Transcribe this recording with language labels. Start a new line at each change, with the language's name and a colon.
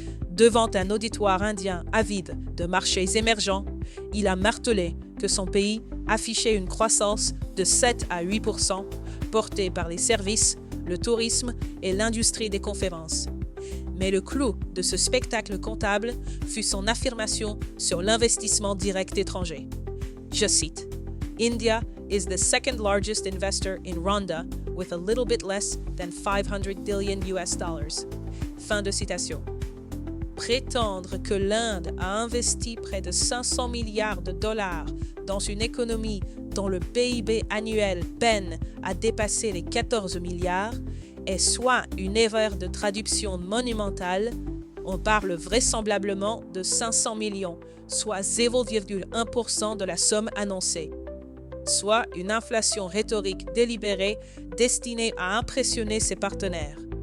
French: Devant un auditoire indien avide de marchés émergents, il a martelé que son pays affichait une croissance de 7 à 8%, portée par les services, le tourisme et l'industrie des conférences. Mais le clou de ce spectacle comptable fut son affirmation sur l'investissement direct étranger. Je cite,
English: India is the second largest investor in Rwanda with a little bit less than 500 billion US dollars.
French: Fin de citation. Prétendre que l'Inde a investi près de 500 milliards de dollars dans une économie dont le PIB annuel peine à dépasser les 14 milliards est soit une erreur de traduction monumentale, on parle vraisemblablement de 500 millions, soit 0,1% de la somme annoncée, soit une inflation rhétorique délibérée destinée à impressionner ses partenaires.